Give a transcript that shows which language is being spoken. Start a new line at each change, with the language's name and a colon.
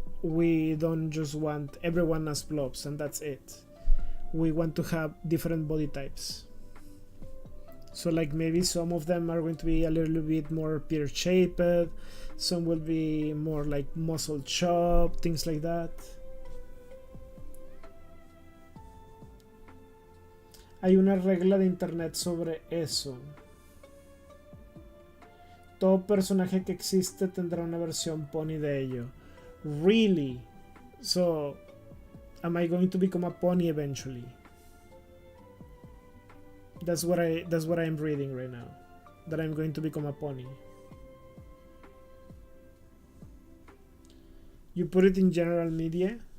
English: We don't just want everyone as blobs and that's it. We want to have different body types. So like maybe some of them are going to be a little bit more pear-shaped, some will be more like muscle chop, things like that.
Spanish: Hay una regla de internet sobre eso. Todo personaje que existe tendrá una versión pony de ello.
English: Really? So, am I going to become a pony eventually? That's what I'm reading right now. That I'm going to become a pony. You put it in general media?